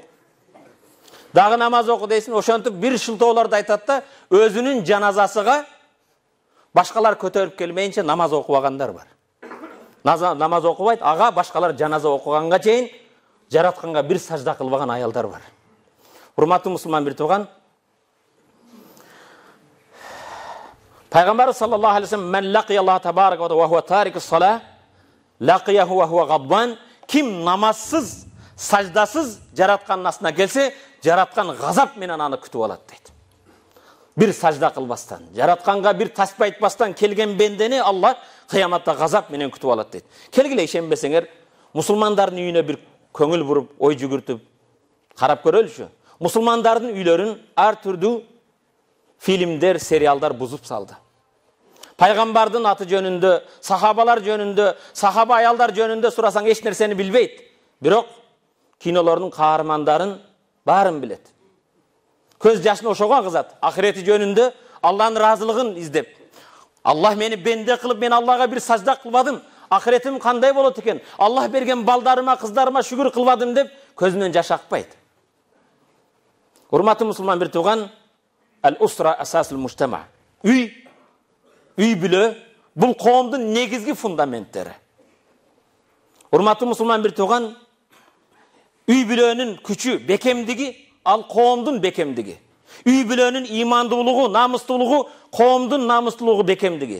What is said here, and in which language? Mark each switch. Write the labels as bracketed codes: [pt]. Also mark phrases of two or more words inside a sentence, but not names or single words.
[ky] Дагы намаз оку дейсин, ошентип бир шылтоолорду айтат да, өзүнүн жаназасыга башкалар көтөрүп келмейинче намаз окубагандар бар. Намаз окубайт, ага башкалар жаназа окуганга чейин жаратканга бир сажда кылбаган аялдар бар. Урматтуу мусулман бир тууган, Пайгамбар [ar] صلى الله عليه وسلم من لقي الله تبارك وهو تارك الصلاة لقيه وهو غضبان. [ky] Ким намазсыз, саждасыз жаратканын астына келсе, жараткан газап менен аны күтүп алат дейт. Бир сажда кылбастан, жаратканга бир таспа айтпастан келген бендени Аллах кыяматта газап менен күтүп алат дейт. Келгиле ишенбесеңер, мусулмандардын үйүнө бир көңүл буруп, ой жүгүртүп карап көрөлүчү. Мусулмандардын үйлөрүн ар түрдүү фильмдер, сериалдар бузуп салды. Пайгамбардын аты жөнүндө, сахабалар жөнүндө, сахаба аялдар жөнүндө сурасаң эч нерсени билбейт. Бирок кинолорунун каармандарын баарын билет. Көз жашын ошого кызат. Ахирети жөнүндө Аллахтын разылыгын издеп. Аллах мени бенде кылып, мен Аллага бир сажда кылбадым. Ахиретим кандай болот экен? Аллах берген балдарыма, кыздарыма шүгүр кылбадым деп көзүнөн жаш акпайт. Урматтуу мусулман бир тууган, [ar] الأسرة أساس المجتمع. [ky] Үй бүлө бул коомдун негизги фундаменттери. Урматтуу мусулман бир тууган, үй бүлөнүн күчү, бекемдиги ал коомдун бекемдиги. Үй бүлөнүн имандуулугу, намыстуулугу коомдун намыстуулугу бекемдиги.